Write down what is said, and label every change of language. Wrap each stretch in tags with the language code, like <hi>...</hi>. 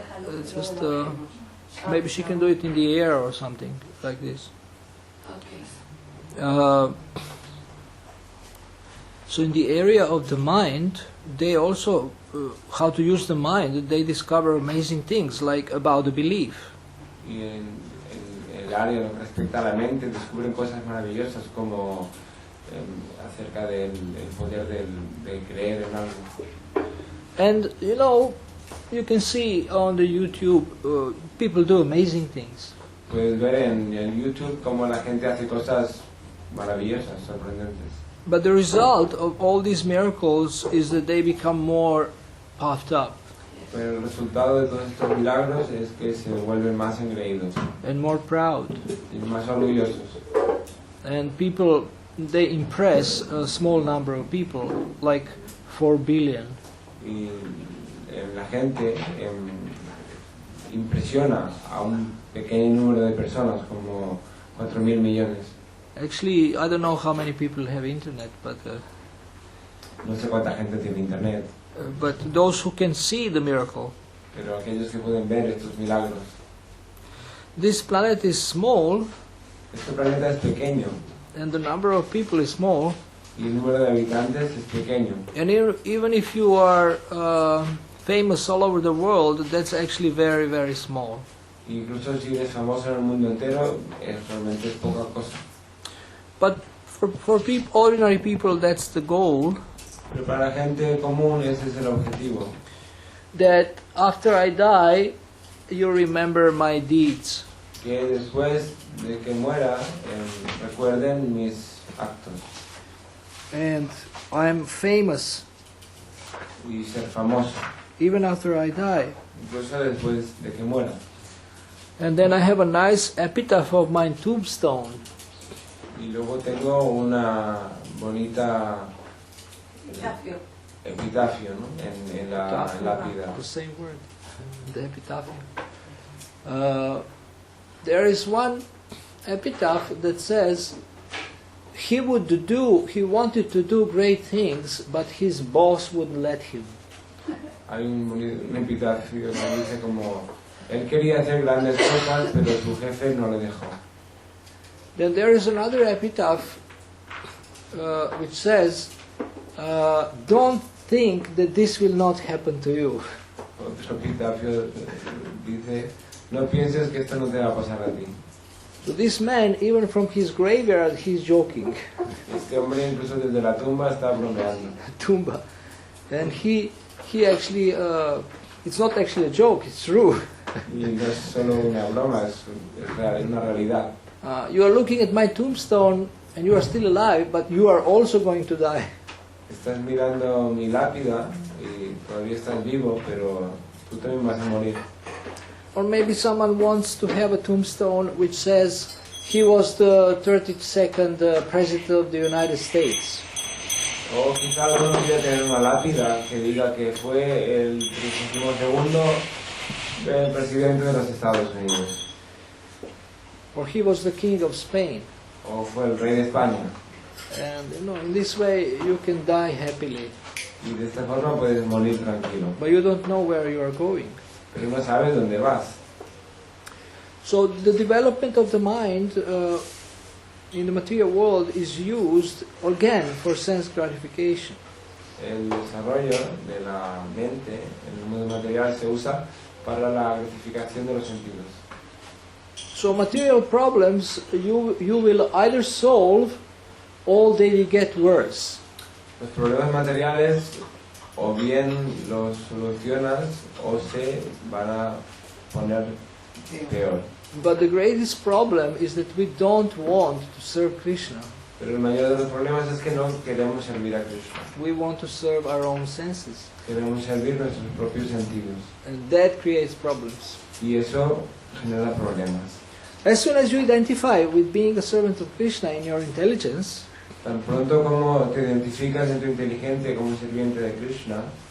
<en>It's just maybe she can do it in the air or something like this. Okay. So in the area of the mind, they also, how to use the mind, they discover amazing things, like about the belief.</en> <es>Y en el área lo que respecta a la mente descubren cosas maravillosas como acerca del el poder de creer en algo.</es> <en>And you know, you can see on the YouTube, people do amazing things.</en> <es>Puedes ver en el YouTube cómo la gente hace cosas maravillosas, sorprendentes.</es> <en>But the result of all these miracles is that they become more puffed up</en> <es>Pero el resultado de todos estos milagros es que se vuelven más engreídos</es> <en>and more proud.</en> <es>y más orgullosos.</es> <en>And people, they impress a small number of people, like 4 billion.</en> <es>Y la gente impresiona a un pequeño número de personas, como 4.000 millones.</es> <en>Actually, I don't know how many people have internet, but</en> <es>No sé cuánta gente tiene internet,</es> <en>but those who can see the miracle.</en> <es>pero aquellos que pueden ver estos milagros.</es> <en>This planet is small,</en> <es>Este planeta es pequeño</es> <en>and the number of people is small.</en> <es>y el número de habitantes es pequeño.</es> <en>And even if you are famous all over the world, that's actually very, very small.</en> <es>Incluso si eres famoso en el mundo entero, realmente es poca cosa.</es> <en>But for ordinary people, that's the goal.</en> <es>Pero para la gente común ese es el objetivo.</es> <en>That after I die, you remember my deeds.</en> <es>Que después de que muera, recuerden mis actos.</es> <en>And I'm famous</en> <es>Y ser famoso,</es> <en>even after I die.</en> <es>incluso después de que muera.</es> <en>And then I have a nice epitaph of my tombstone.</en> <es>Y luego tengo una bonita epitafio, ¿no? en la lápida.</es> <en>The same word, the epitaph. There is one epitaph that says he wanted to do great things, but his boss wouldn't let him.</en> <es>Hay un epitafio que dice como él quería hacer grandes cosas, pero su jefe no le dejó.</es> <en>Then there is another epitaph which says, don't think that this will not happen to you.</en> <es>Otro epitafio dice, no pienses que esto no te va a pasar a ti.</es> <en>So this man, even from his graveyard, he's joking.</en> <es>Este hombre incluso desde la tumba está bromeando. Tumba.</es> <en>And he actually, it's not actually a joke, it's true.</en> <es>Y no es solo una broma, es una realidad.</es> <en>You are looking at my tombstone and you are still alive, but you are also going to die.</en> <es>Estás mirando mi lápida y todavía estás vivo, pero tú también vas a morir.</es> <en>Or maybe someone wants to have a tombstone which says he was the 32nd President of the United States.</en> <es>O quizá alguno quiera tener una lápida que diga que fue el 32º presidente de los Estados Unidos.</es> <en>Or he was the King of Spain.</en> <es>O fue el rey de España.</es> <en>And in this way you can die happily.</en> <es>Y de esta forma puedes morir tranquilo.</es> <en>But you don't know where you are going.</en> <es>Pero no sabes dónde vas.</es> <en>So the development of the mind in the material world is used again for sense gratification.</en> <es>El desarrollo de la mente en el mundo material se usa para la gratificación de los sentidos.</es> <en>So material problems you will either solve or they will get worse.</en> <es>Los problemas materiales o bien los solucionas o se van a poner peor.</es> <en>But the greatest problem is that we don't want to serve Krishna.</en> <es>Pero el mayor de los problemas es que no queremos servir a Krishna.</es> <en>We want to serve our own senses.</en> <es>Queremos servir nuestros propios sentidos.</es> <en>And that creates problems.</en> <es>Y eso genera problemas.</es> <en>As soon as you identify with being a servant of Krishna in your intelligence,</en> <es>Tan pronto como te identificas en tu inteligencia como sirviente de Krishna,</es>